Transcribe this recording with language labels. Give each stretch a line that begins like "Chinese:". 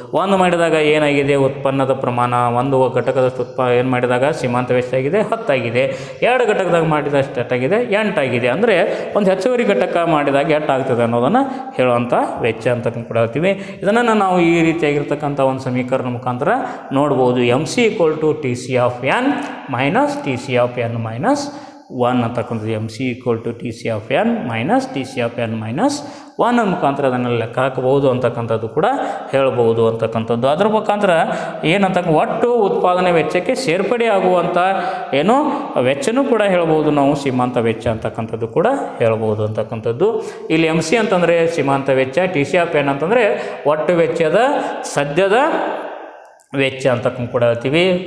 Kannada: ಒಂದು ಮಾಡಿದಾಗ ಏನಾಗಿದೆ, ಉತ್ಪನ್ನದ ಪ್ರಮಾಣ ಒಂದು ಘಟಕದಷ್ಟು ಏನು ಮಾಡಿದಾಗ ಸೀಮಾಂತ ವೆಚ್ಚ ಆಗಿದೆ 10 ಆಗಿದೆ. 2 ಘಟಕದಾಗ ಮಾಡಿದಷ್ಟು ಎಷ್ಟಾಗಿದೆ, 8 ಆಗಿದೆ. ಅಂದರೆ ಒಂದು ಹೆಚ್ಚುವರಿ ಘಟಕ ಮಾಡಿದಾಗ 8 ಆಗ್ತದೆ ಅನ್ನೋದನ್ನು ಹೇಳುವಂಥ ವೆಚ್ಚ ಅಂತ ಕೂಡ ಹೇಳ್ತೀವಿ. ಇದನ್ನು ನಾವು ಈ ರೀತಿಯಾಗಿರ್ತಕ್ಕಂಥ ಒಂದು ಸಮೀಕರಣ ಮುಖಾಂತರ ನೋಡ್ಬೋದು.
English: MC = TC of n minus TC of n minus 1 ಅಂತಕ್ಕಂಥದ್ದು. MC = TC of n minus TC of n minus 1
Kannada: ಮುಖಾಂತರ ಅದನ್ನು ಲೆಕ್ಕ ಹಾಕಬಹುದು ಅಂತಕ್ಕಂಥದ್ದು ಕೂಡ ಹೇಳ್ಬೋದು ಅಂತಕ್ಕಂಥದ್ದು. ಅದರ ಮುಖಾಂತರ ಏನಂತ ಒಟ್ಟು ಉತ್ಪಾದನೆ ವೆಚ್ಚಕ್ಕೆ ಸೇರ್ಪಡೆ ಆಗುವಂಥ ಏನು ವೆಚ್ಚನೂ ಕೂಡ ಹೇಳ್ಬೋದು ನಾವು, ಸೀಮಾಂತ ವೆಚ್ಚ ಅಂತಕ್ಕಂಥದ್ದು ಕೂಡ ಹೇಳ್ಬೋದು ಅಂತಕ್ಕಂಥದ್ದು. ಇಲ್ಲಿ MC ಅಂತಂದರೆ ಸೀಮಾಂತ ವೆಚ್ಚ, TC of n ಅಂತಂದರೆ ಒಟ್ಟು ವೆಚ್ಚದ ಸದ್ಯದ ವೆಚ್ಚ ಅಂತ ಕೂಡ ಹೇಳ್ತೀವಿ.